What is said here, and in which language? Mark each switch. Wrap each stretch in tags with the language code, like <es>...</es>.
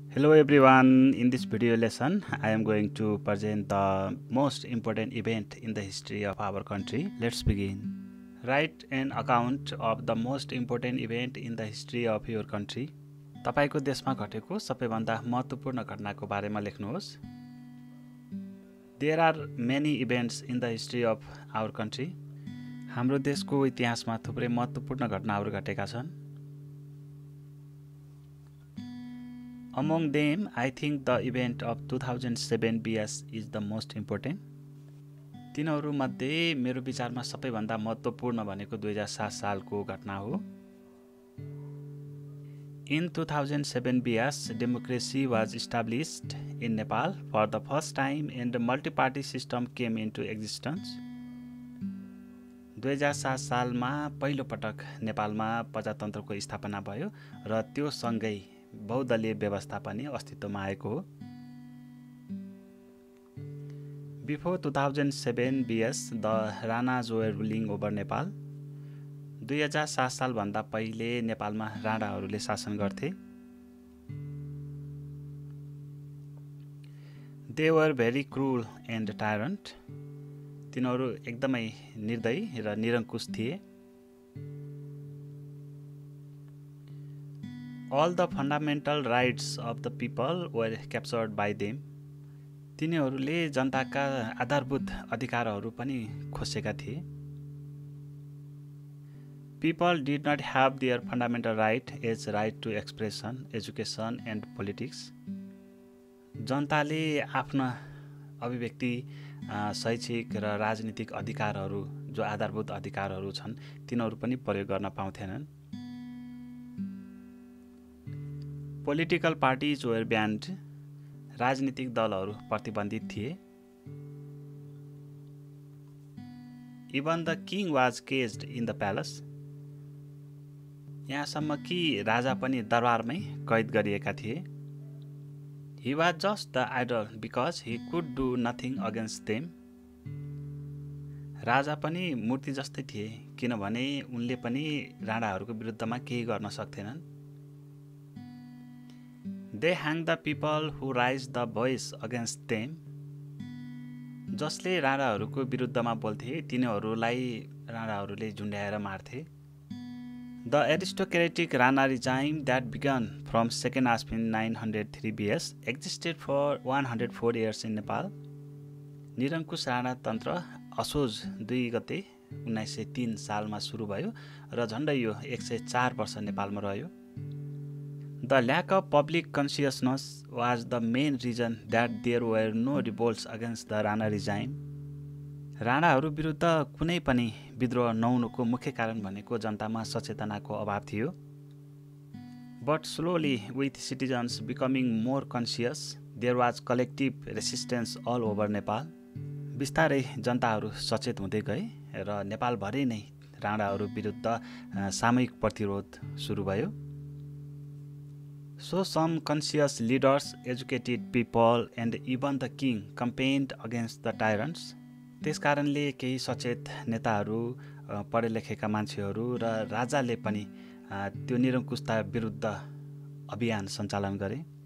<en>Hello everyone, in this video lesson I am going to present the most important event in the history of our country. Let's begin. Write an account of the most important event in the history of your country.</en> <ne>तपाईको देशमा घटेको सबैभन्दा महत्त्वपूर्ण घटनाको बारेमा लेख्नुहोस्.</ne> <en>There are many events in the history of our country.</en> <ne>हाम्रो देशको इतिहासमा थुप्रै महत्त्वपूर्ण घटनाहरू घटेका छन्.</ne> <en>Among them, I think the event of 2007 BS is the most important.</en> <ne>तिनीहरू मध्ये मेरो विचारमा सबैभन्दा महत्त्वपूर्ण भनेको 2007 सालको घटना हो.</ne> <en>In 2007 BS, democracy was established in Nepal for the first time and the multi-party system came into existence.</en> <ne>2007 सालमा पहिलो पटक नेपालमा प्रजातन्त्रको स्थापना भयो र त्यो सँगै बहुदलीय व्यवस्था पनि अस्तित्वमा आएको हो.</ne> <en>Before 2007 BS, the Ranas were ruling over Nepal.</en> <ne>2007 सालभन्दा पहिले नेपालमा राणाहरूले शासन गर्थे.</ne> <en>They were very cruel and tyrant.</en> <ne>तिनीहरू एकदमै निर्दयी र निरङ्कुश थिए.</ne> <en>All the fundamental rights of the people were captured by them.</en> <ne>तिनीहरूले जनताका आधारभूत अधिकारहरू पनि खोसेका थिए.</ne> <en>People did not have their fundamental right as right to expression, education and politics.</en> <ne>जनताले आफ्ना अभिव्यक्ति, शैक्षिक र राजनीतिक अधिकारहरू जो आधारभूत अधिकारहरू छन् तिनीहरू पनि प्रयोग गर्न पाउँथेनन्.</ne> <en>Political parties were banned.</en> <ne>राजनीतिक दलहरू प्रतिबन्धित थिए.</ne> <en>Even the king was caged in the palace.</en> <ne>यहाँसम्म कि राजा पनि दरबारमै कैद गरिएका थिए.</ne> <en>He was just the idol because he could do nothing against them.</en> <ne>राजा पनि मूर्ति जस्तै थिए किनभने उनले पनि राणाहरूको विरुद्धमा केही गर्न सक्थेनन्.</ne> <en>They hang the people who raise the voice against them.</en> <ne>जसले राणाहरूको विरुद्धमा बोल्थे तिनीहरूलाई राणाहरूले झुन्ड्याएर मार्थे.</ne> <en>The aristocratic Rana regime that began from 2nd Ashwin 903 BS existed for 104 years in Nepal.</en> <ne>निरङ्कुश राणा तन्त्र असोज 2 गते 1903 सालमा सुरु भयो र झन्डै यो 104 वर्ष नेपालमा रह्यो.</ne> <en>The lack of public consciousness was the main reason that there were no revolts against the Rana regime.</en> <ne>राणाहरू विरुद्ध कुनै पनि विद्रोह नहुनुको मुख्य कारण भनेको जनतामा सचेतनाको अभाव थियो.</ne> <en>But slowly, with citizens becoming more conscious, there was collective resistance all over Nepal.</en> <ne>बिस्तारै जनताहरू सचेत हुँदै गए र नेपालभरि नै राणाहरू विरुद्ध सामूहिक प्रतिरोध सुरु भयो.</ne> <en>So some conscious leaders, educated people and even the king campaigned against the tyrants.</en> <ne>त्यसकारणले केही सचेत नेताहरू, पढे लेखेका मान्छेहरू र राजाले पनि त्यो निरङ्कुशता विरुद्ध अभियान सञ्चालन गरे.</ne>